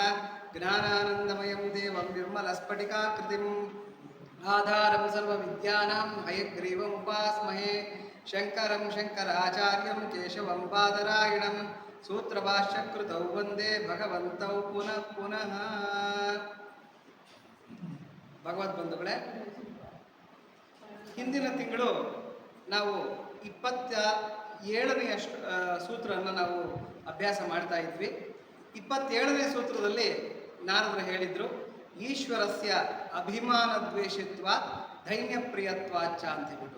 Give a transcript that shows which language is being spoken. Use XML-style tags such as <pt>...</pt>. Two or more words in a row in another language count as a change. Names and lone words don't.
<sa>ज्ञानानन्दमयं देवं निर्मलस्फटिकाकृतिम् आधारं सर्वविद्यानां हयग्रीवमुपास्महे। शङ्करं शङ्कराचार्यं केशवं बादरायणं सूत्रभाष्यकृतौ वन्दे भगवन्तौ पुनः पुनः।</sa> <kn>ಭಗವದ್ಬಂಧುಗಳೇ, ಹಿಂದಿನ ತಿಂಗಳು ನಾವು 27ನೇ ಸೂತ್ರವನ್ನು ನಾವು ಅಭ್ಯಾಸ ಮಾಡ್ತಾ ಇದ್ವಿ. 27ನೇ ಸೂತ್ರದಲ್ಲಿ ನಾರದರು ಹೇಳಿದ್ರು,</kn> <sa>ಈಶ್ವರಸ್ಯ ಅಭಿಮಾನ ದ್ವೇಷತ್ವ ದೈನ್ಯಪ್ರಿಯತ್ವಾಚ</sa> <kn>ಅಂತ ಹೇಳ್ಬಿಟ್ಟು.</kn>